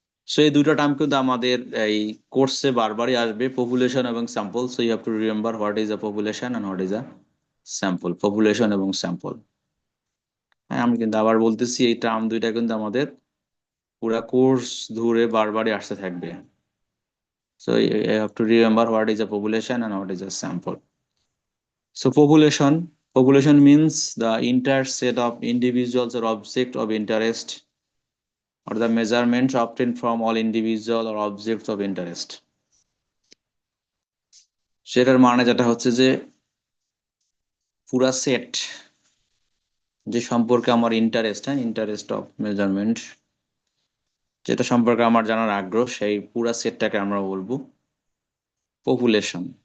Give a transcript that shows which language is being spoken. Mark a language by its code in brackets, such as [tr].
[bn] So এই দুইটা term কিন্তু আমাদের এই কোর্সে বারবারই আসবে, পপুলেশন এবং sample. [en] So you have to remember what is a population and what is a sample, population এবং sample. [bn] হ্যাঁ, আমি কিন্তু আবার বলতেছি এই টার্ম দুইটা কিন্তু আমাদের পুরা কোর্স ধরে বারবারই আসতে থাকবে। [en] So you have to remember what is a population and what is a sample. So population means the entire set of individuals or object of interest, or the measurements obtained from all individual or objects of interest. [bn] সেটার মানে যেটা হচ্ছে যে পুরা set যে সম্পর্কে আমার interest, হ্যাঁ, ইন্টারেস্ট অফ মেজারমেন্ট, যেটা সম্পর্কে আমার জানার আগ্রহ, সেই পুরা সেটটাকে আমরা বলবো পপুলেশন।